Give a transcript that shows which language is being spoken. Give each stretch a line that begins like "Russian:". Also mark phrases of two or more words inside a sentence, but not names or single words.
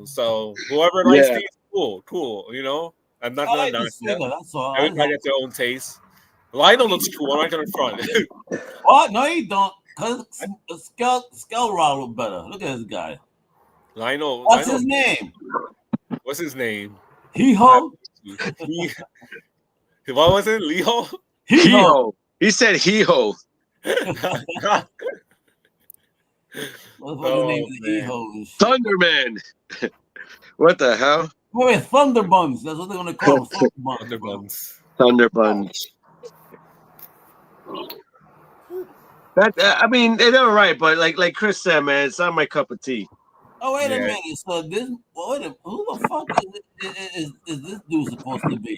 English: So whoever likes these, cool. I'm not gonna knock them. Everybody has their own taste. Lionel looks cool. I'm not gonna front. What? No, you don't. Cause Skull Raw look better. Look at this guy. Lionel. What's his name? What's his name? Hee-ho? What was it? Hee-ho? Hee-ho. He said hee-ho. Thunderman. What the hell? Wait, Thunderbuns. That's what they're gonna call them. Thunderbuns. That I mean, they're all right, but like Chris said, man, it's not my cup of tea. Oh wait a minute! So this, who the fuck is this dude supposed to be?